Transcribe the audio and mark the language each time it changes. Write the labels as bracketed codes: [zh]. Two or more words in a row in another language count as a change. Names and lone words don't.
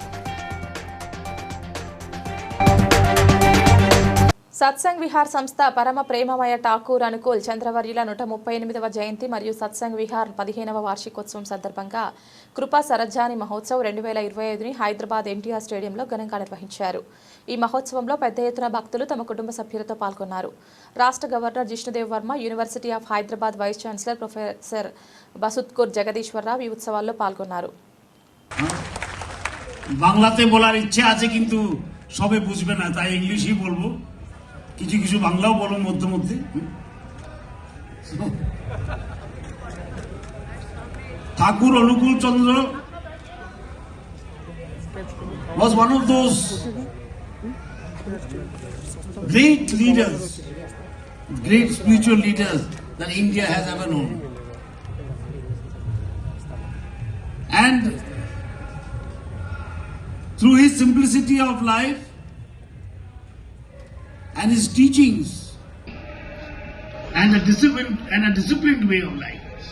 [te] సత్సంగ్ విహార్ సంస్థ పరమ ప్రేమమయ ఠాకూర్ అనుకూల్ చంద్రవర్యుల 138వ జయంతి మరియు సత్సంగ్ విహార్ 15వ వార్షికోత్సవం సందర్భంగా కృపా సరజ్జాని మహోత్సవ్ 2025ని హైదరాబాద్ ఎన్టీఆర్ స్టేడియంలో ఘనంగా నిర్వహించారు. ఈ మహోత్సవంలో పెద్ద ఎత్తున భక్తులు తమ కుటుంబ సభ్యులతో పాల్గొన్నారు. రాష్ట్ర గవర్నర్ జిష్ణుదేవ్ వర్మ, యూనివర్సిటీ ఆఫ్ హైదరాబాద్ వైస్ ఛాన్సలర్ ప్రొఫెసర్ బసుత్కూర్ జగదీశ్వరరావు ఈ ఉత్సవాల్లో పాల్గొన్నారు. [bn] বাংলাতে বলার ইচ্ছে আছে কিন্তু সবে বুঝবে না, তাই ইংলিশই বলবো। কিছু কিছু বাংলাও বলো মধ্যে মধ্যে। [en] ঠাকুর অনুকূল চন্দ্র was one of those great leaders, great spiritual leaders that India has ever known. And through his simplicity of life and his teachings and a disciplined way of life,